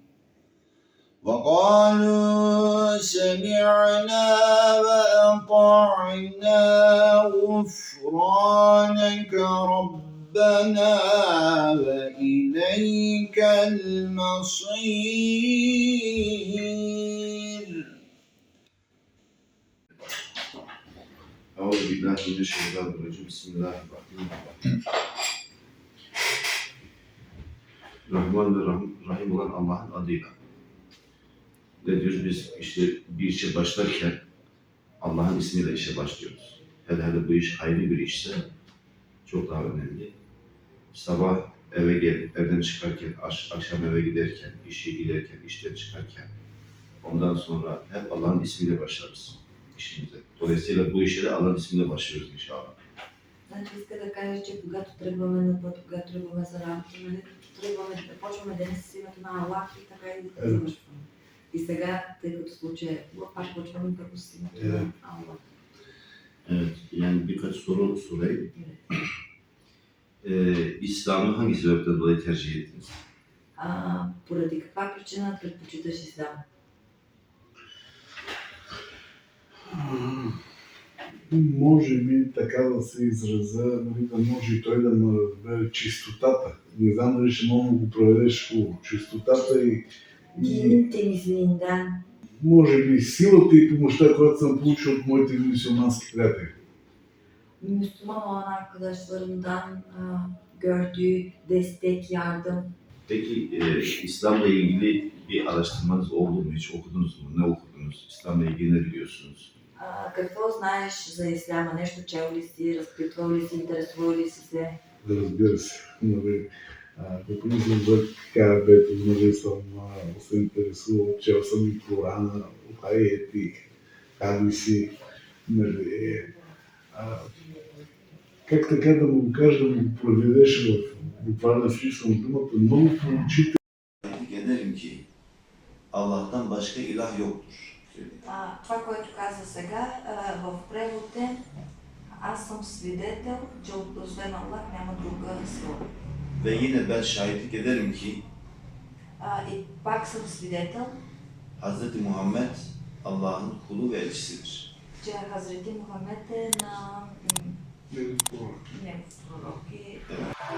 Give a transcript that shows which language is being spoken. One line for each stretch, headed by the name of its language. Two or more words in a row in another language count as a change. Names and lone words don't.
Arabic: وقالوا سمعنا وأطعنا غفرانك ربنا وإليك المصير. أعوذ بالله من الشيطان الرجيم. بسم الله الرحمن الرحيم.
Turkish: Rahman ve Rahim olan Allah'ın adıyla. Ne diyoruz biz işte bir işe başlarken Allah'ın ismiyle işe başlıyoruz. Hele bu iş hayırlı bir işse çok daha önemli. Sabah eve gelip evden çıkarken, akşam eve giderken, işe giderken, işten çıkarken ondan sonra hep Allah'ın ismiyle başlarız işimize. Dolayısıyla bu işe de Allah'ın ismiyle başlıyoruz inşallah.
Bulgarian: Значи иска да каже, че когато тръгваме на път, когато тръгваме за работа, нали, тръгваме да почваме деня с името на Аллах и така и да завършваме. И сега, тъй като случай пак почваме първо с името на Аллах.
Turkish: Evet, yani birkaç soru sorayım. İslam'ı hangi sebepten dolayı tercih ettiniz?
Bulgarian: Поради каква причина предпочиташ ислам? Може би така да се изразя, нали, да може и той да ме разбере чистотата. Не знам дали ще мога да го проведеш хубаво. Чистотата и
Turkish: Temizliğinden.
Bulgarian: може би силата и помощта, която съм получил от моите мюсюлмански приятели.
Turkish: Müslüman olan arkadaşlarımdan gördüğü destek, yardım. Peki İslam'la ilgili bir araştırmanız oldu mu? Hiç okudunuz mu? Ne okudunuz? İslam'la ilgili ne biliyorsunuz?
Bulgarian: Какво знаеш за исляма? Нещо чел ли си, разпитвал ли си, интересувал ли си се? Разбира се. Нали, като мисля за Каабето, нали, съм се интересувал, чел съм и Корана, аети, хадиси. Нали, как така да му кажа, да му проведеш в буквален смисъл на думата, много поучително.
Turkish: Ederim ki Allah'tan başka ilah yoktur.
Bulgarian: Това, което каза сега, в превод е: аз съм свидетел, че освен Аллах няма друга сила.
Turkish: Ve yine ben şahitlik ederim ki
Bulgarian: И пак съм свидетел,
Turkish: Hz. Muhammed Allah'ın kulu ve elçisidir.
Bulgarian: че Хазрети Мухамед е на негов пророк и